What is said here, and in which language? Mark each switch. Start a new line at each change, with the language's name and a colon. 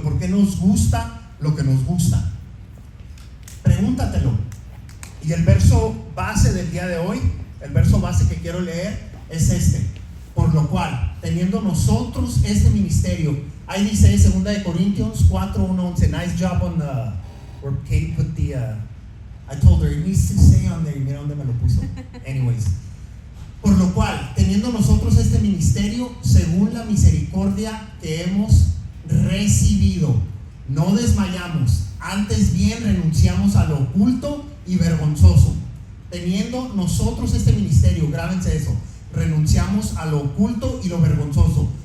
Spanish: ¿Por qué nos gusta lo que nos gusta? Pregúntatelo. Y el verso base del día de hoy, el verso base que quiero leer es este: por lo cual, teniendo nosotros este ministerio, ahí dice 2 de Corintios 4:1-11.
English: Nice job on where Katie put the I told her it needs to stay on there,
Spanish: y mira dónde me lo puso. Anyways, por lo cual, teniendo nosotros este ministerio, según la misericordia que hemos recibido, no desmayamos, antes bien renunciamos a lo oculto y vergonzoso. Teniendo nosotros este ministerio, grábense eso, renunciamos a lo oculto y lo vergonzoso.